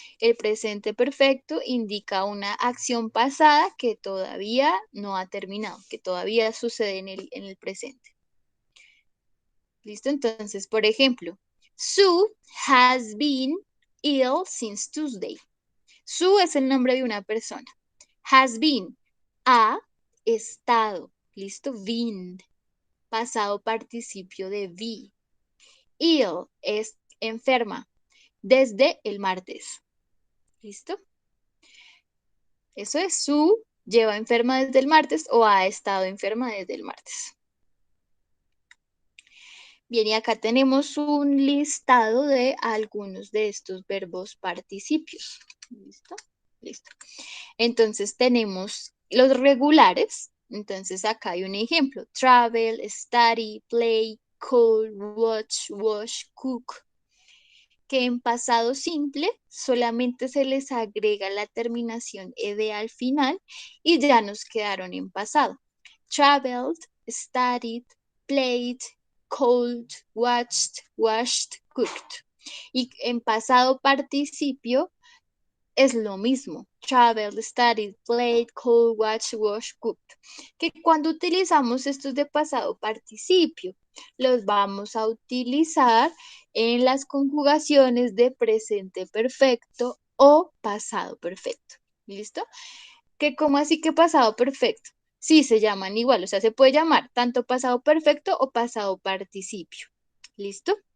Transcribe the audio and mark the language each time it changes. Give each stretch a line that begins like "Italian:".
Spanish: El presente perfecto indica una acción pasada que todavía no ha terminado, que todavía sucede en el presente. ¿Listo? Entonces, por ejemplo,
English: Sue has been ill since Tuesday.
Spanish: Sue es el nombre de una persona. Has been, ha estado. ¿Listo? Been, pasado participio de be. Ill es enferma desde el martes. ¿Listo? Eso es Sue lleva enferma desde el martes o ha estado enferma desde el martes. Bien, y acá tenemos un listado de algunos de estos verbos participios. ¿Listo? Listo. Entonces tenemos los regulares. Entonces acá hay un ejemplo.
English: Travel, study, play, call, watch, wash, cook.
Spanish: Que en pasado simple solamente se les agrega la terminación ed al final y ya nos quedaron en pasado.
English: Traveled, studied, played, called, watched, washed, cooked.
Spanish: Y en pasado participio es lo mismo.
English: Traveled, studied, played, called, watched, washed, cooked.
Spanish: Que cuando utilizamos estos de pasado participio, los vamos a utilizar en las conjugaciones de presente perfecto o pasado perfecto. ¿Listo? Que como así que pasado perfecto. Sí, se llaman igual, o sea, se puede llamar tanto pasado perfecto o pasado participio. ¿Listo?